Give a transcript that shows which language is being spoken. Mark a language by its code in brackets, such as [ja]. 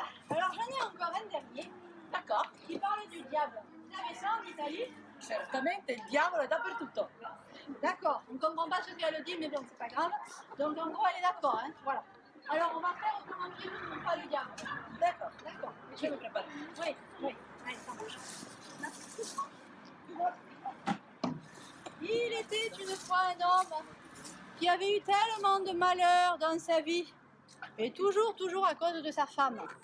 [fr] Alors j'en ai encore un dernier. D'accord. Qui parle du diable. Vous savez ça en Italie? [it] Certamente il diavolo è dappertutto. [fr] D'accord. On ne comprend pas ce qu'elle dit, mais bon, c'est pas grave. Donc en gros, elle est d'accord. Hein. Voilà. Alors on va faire autrement qu'il ne trouve pas le diable. D'accord. D'accord. Je me prépare. Oui, oui. Allez, ça marche. Il était une fois un homme qui avait eu tellement de malheur dans sa vie, et toujours à cause de sa femme.